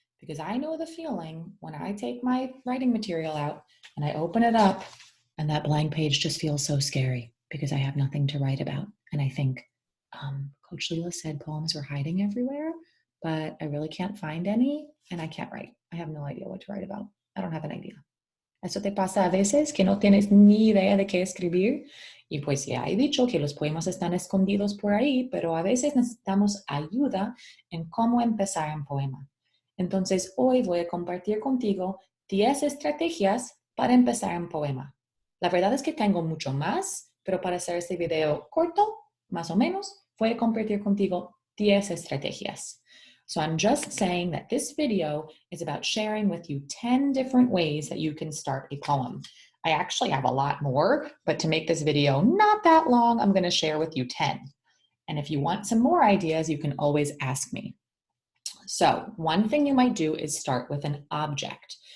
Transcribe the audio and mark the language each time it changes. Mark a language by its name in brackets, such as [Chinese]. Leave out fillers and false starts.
[English] Because I know the feeling when I take my writing material out and I open it up and that blank page just feels so scary because I have nothing to write about. And I think, Coach Leela said poems were hiding everywhere, but I really can't find any and I can't write. I have no idea what to write about. I don't have an idea. [Spanish] Eso te pasa a veces que no tienes ni idea de qué escribir. Y pues ya he dicho que los poemas están escondidos por ahí, pero a veces necesitamos ayuda en cómo empezar un poema. Entonces hoy voy a compartir contigo 10 estrategias para empezar un poema. La verdad es que tengo mucho más, pero para hacer este video corto, más o menos, voy a compartir contigo 10 estrategias. [English] So I'm just saying that this video is about sharing with you 10 different ways that you can start a poem. I actually have a lot more, but to make this video not that long, I'm going to share with you 10. And if you want some more ideas, you can always ask me. So one thing you might do is start with an object.